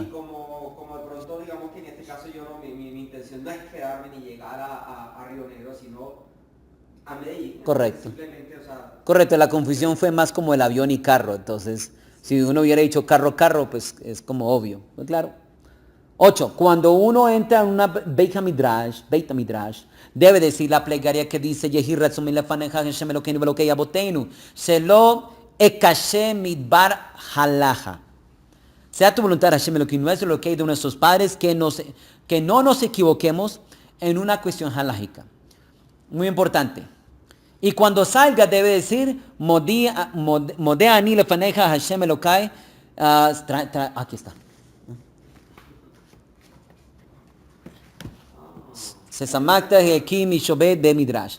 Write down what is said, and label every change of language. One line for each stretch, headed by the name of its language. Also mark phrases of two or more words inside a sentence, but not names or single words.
Spanish: Y como de pronto, digamos que en este caso yo no, mi intención no es quedarme ni llegar a Río Negro, sino a Medellín. Correcto. Simplemente, o sea... Correcto, la confusión fue más como el avión y carro, entonces si uno hubiera dicho carro, pues es como obvio, pues claro. 8. Cuando uno entra en una Beit HaMidrash, debe decir la plegaria que dice
Hebrew: יהי רצון לפניך ה' אלוקינו ואלוקי אבותינו שלא אכשל בדבר הלכה.
Spanish: Sea tu voluntad, Hashem Elokeinu, nuestro Elokei, de nuestros padres, que no nos equivoquemos en una cuestión halágica. Muy importante. Y cuando salga debe decir
Hebrew: מודה אני לפניך ה' אלוקי.
Spanish: Aquí está. de Midrash.